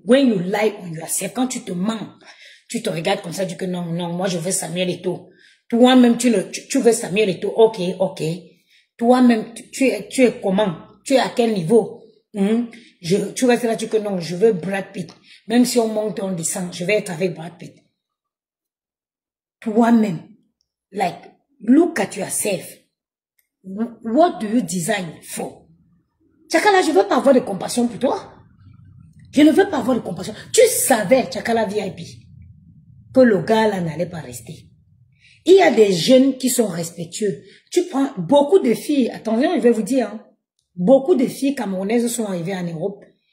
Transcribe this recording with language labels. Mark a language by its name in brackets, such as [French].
[English] When you lie on yourself, [French] quand tu te mens, tu te regardes comme ça, tu dis que non, moi je veux Samuel Eto'o. Toi-même, tu veux Samuel Eto'o, ok. Toi-même, tu es comment? Tu es à quel niveau? Tu restes là, tu dis que non, je veux Brad Pitt. Même si on monte, on descend, je vais être avec Brad Pitt. Toi-même, [English] like, look at yourself. What do you design for? [French] Tchakala, je ne veux pas avoir de compassion pour toi. Je ne veux pas avoir de compassion. Tu savais, Tchakala VIP, que le gars là n'allait pas rester. Il y a des jeunes qui sont respectueux. Tu prends beaucoup de filles, attention, je vais vous dire, hein, beaucoup de filles camerounaises sont arrivées en Europe.